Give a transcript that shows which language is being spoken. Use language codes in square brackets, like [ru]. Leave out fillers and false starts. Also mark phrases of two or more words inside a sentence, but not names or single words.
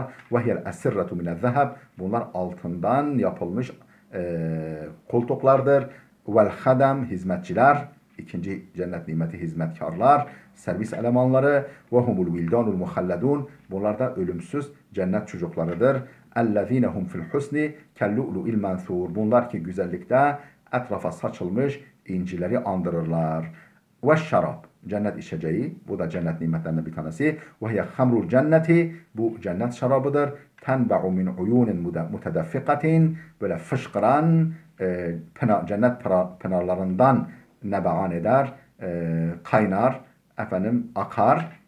[ar] وهي الأسرة من الذهب. [tr] Bunlar altından yapılmış koltuklardır. [ar] والخدم, hizmetçiler. [tr] İkinci cennet nimeti hizmetkarlar, servis elemanları. [ar] وهم الولدان المخلدون. [tr] Bunlar da ölümsüz cennet çocuklarıdır. [ar] اَلَّذ۪ينَ هُمْ فِي الْحُسْنِ كَالْلُؤْلُؤِ الْمَنْثُورِ. [tr] Bunlar ki güzellikte etrafa saçılmış incileri andırırlar. Ve şarap, cennet içeceği, bu da cennet nimetlerinden bir tanesi. [ar] وهي خمر الجنة, [tr] bu cennet şarabıdır. [ar] تنبع من عيون متدفقات, [tr] böyle fışkıran cennet pınarlarından nebean eder, kaynar, efendim akar.